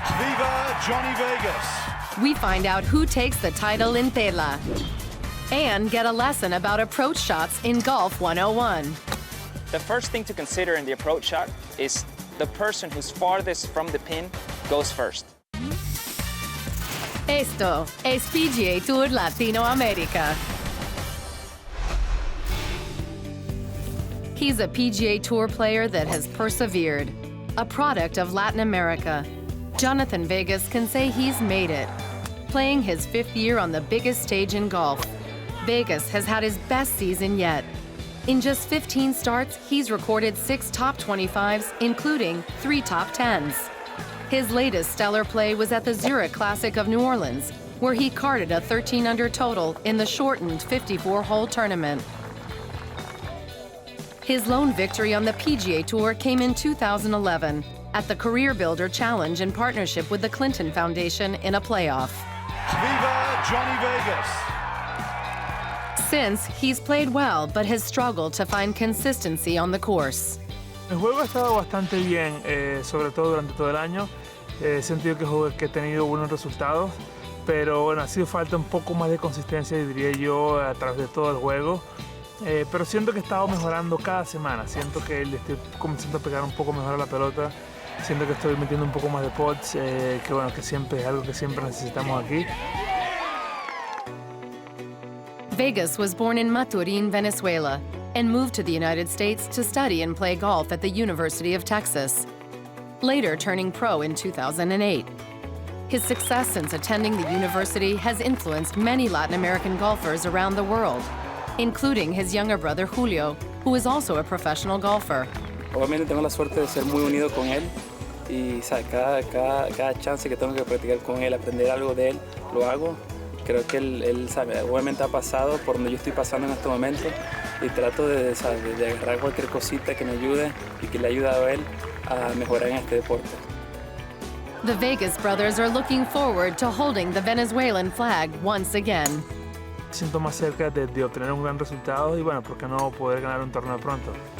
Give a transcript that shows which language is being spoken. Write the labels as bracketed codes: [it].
[es] Viva Johnny Vegas! [en] We find out who takes the title in Tela and get a lesson about approach shots in Golf 101. The first thing to consider in the approach shot is the person who's farthest from the pin goes first. [es] Esto es PGA TOUR Latinoamérica. [en] He's a PGA Tour player that has persevered, a product of Latin America. Johnattan Vegas can say he's made it, playing his 5th year on the biggest stage in golf. Vegas has had his best season yet. In just 15 starts, he's recorded 6 top 25s, including 3 top 10s. His latest stellar play was at the Zurich Classic of New Orleans, where he carded a 13 under total in the shortened 54-hole tournament. His lone victory on the PGA Tour came in 2011. at the Career Builder Challenge in partnership with the Clinton Foundation in a playoff. [es] Viva Johnny Vegas. [en] Since, he's played well, but has struggled to find consistency on the course. [es] El juego ha estado bastante bien, sobre todo durante todo el año. He sentido que he tenido buenos resultados, pero bueno, ha sido falta un poco más de consistencia, diría yo, a través de todo el juego. Pero siento que he estado mejorando cada semana. Siento que le estoy comenzando a pegar un poco mejor a la pelota. Siento que estoy metiendo un poco más de putts, que bueno, que siempre es algo que siempre necesitamos aquí. [en] Vegas was born in Maturín, Venezuela, and moved to the United States to study and play golf at the University of Texas, later turning pro in 2008. His success since attending the university has influenced many Latin American golfers around the world, including his younger brother Julio, who is also a professional golfer. [es] Obviamente tengo la suerte de ser muy unido con él y cada chance que tengo que practicar con él, aprender algo de él, lo hago. Creo que él sabe, obviamente ha pasado por donde yo estoy pasando en este momento y trato de agarrar cualquier cosita que me ayude y que le ha ayudado a él a mejorar en este deporte. [en] The Vegas brothers are looking forward to holding the Venezuelan flag once again. [es] Siento más cerca de obtener un gran resultado y bueno, ¿por qué no poder ganar un torneo pronto?